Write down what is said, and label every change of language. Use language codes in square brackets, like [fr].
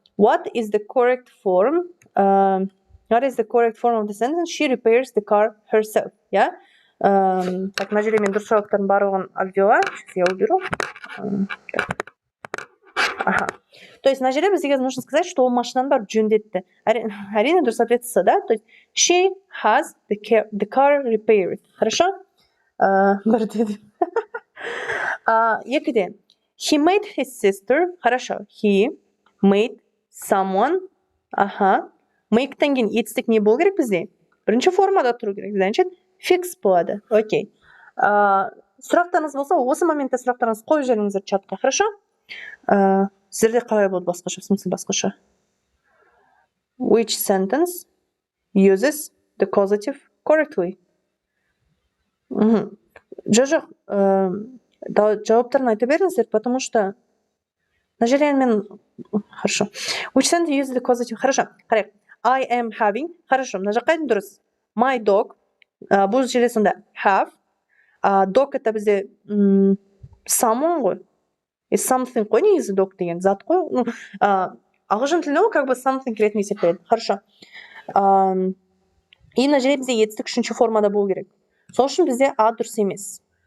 [en] What is the correct form of the sentence? She repairs the car herself. [kk] Так, мына жерде мен дұрыс жауаптардың барлығын аудиоға. [ru] Я уберу. То есть, [kk] на жерде бізге [ru] нужно сказать, что [kk] ол машинаны барып жөндетті. Әрине, дұрыс ответ С, да? То есть, [en] she has the car repaired. [kk] Хорошо? Бірде. Екіде. [en] He made his sister. Хорошо. He made someone. Аха. [kk] Make'тен кейін етістік не болу керек бізде? Бірінші формада тұру керек. Значит, fix болады. Окей. Сұрақтарыңыз болса, осы моментте сұрақтарыңыз қойып жіберіңіздер чатқа. Хорошо? Сіздерде қалай болды басқаша? [ru] В смысле [kk] басқаша? [en] Which sentence uses the causative correctly? [kk] Жоқ, жауаптарын айта беріңіздер, [ru] потому что [kk] на жерде мен... Хорошо. [en] Which sentence uses the causative? [kk] Хорошо. Қарайық. [en] I am having. [kk] Хорошо. Мына жаққа айтын дұрыс. [en] My dog. [kk] Бұл жерде сонда have. Dog это бізде someone ғой. Something қой, негізі dog деген зат қой. Ағылшын тілінде [ru] как бы [kk] something ретінде есептеледі. Хорошо. И мына жерде бізде етістік үшінші формада болу керек. Сол үшін бізде а дұрыс емес.